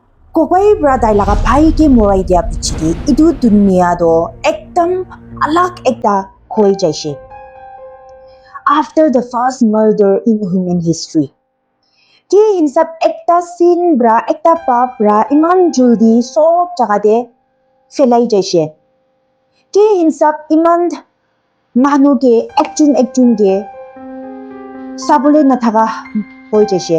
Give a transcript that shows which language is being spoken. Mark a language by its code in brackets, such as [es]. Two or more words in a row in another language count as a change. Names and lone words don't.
[nag] Kokoi bra dai laga bhai ke morai dia pichide idu dunya do ekdam alag ekta hoi jaise. [en] After the first murder in human history, [nag] ki hinsab ekta sin bra ekta pap bra iman juldi sob jaga de felai jaise. Ki hinsab iman manu ke ekjun ke sabule na thaga hoi jaise.